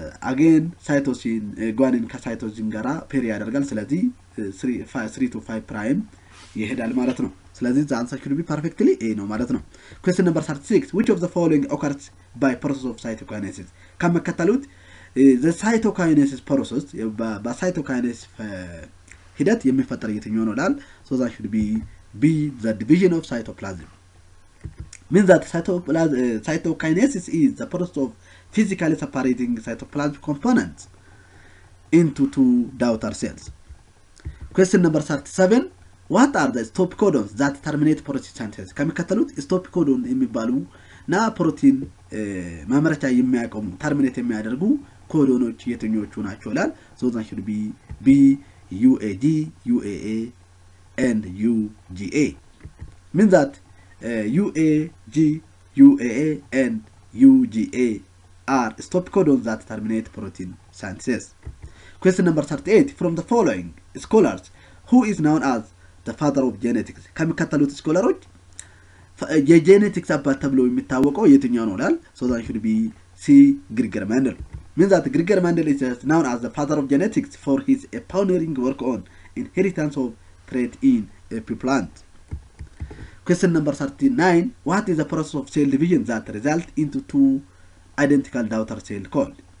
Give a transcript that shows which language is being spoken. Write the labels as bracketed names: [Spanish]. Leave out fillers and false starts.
[Amharic] አገን ሳይቶሲን ጓኒን ከሳይቶሲን ጋራ ፔር ያደርጋል። ስለዚህ 3 to 5' ይሄዳል ማለት ነው። ስለዚህ [English] the answer should be perfectly A [Amharic] ነው ማለት ነው። [English] Question number 36. Which of the following occurs by process of cytokinesis? [Amharic] ከመከተሉት [English] the cytokinesis process [Amharic] በcytokinesis ሂደት የሚፈጠር የትኛው ነው ይላል? [English] So that should be B, the division of cytoplasm. Means that cytokinesis is the process of physically separating cytoplasmic components into two daughter cells. Question number 37. What are the stop codons that terminate protein synthesis? [Amharic] ከሚከተሉት stop codon የሚባሉ ና ፕሮቲን ማምረቻ የሚያቆሙ ተርሚኔት የሚያደርጉ ኮዶኖች የትኞቹ ናቸው ይላል? [English] So that should be B, UAG, UAA and UGA. Means that UAG, UAA and UGA are stop codons that terminate protein synthesis. Question number 38. From the following scholars, who is known as the father of genetics? [Amharic] ከሚከተሉት ስኮላሮች የጄኔቲክስ አባት ተብሎ የሚታወቀው የትኛው ነው ይላል? [English] So that should be C, Gregor Mendel. Means that Gregor Mendel is known as the father of genetics for his pioneering work on inheritance of trait in a plant. Question number 39. What is the process of cell division that result into two identical daughter cell called?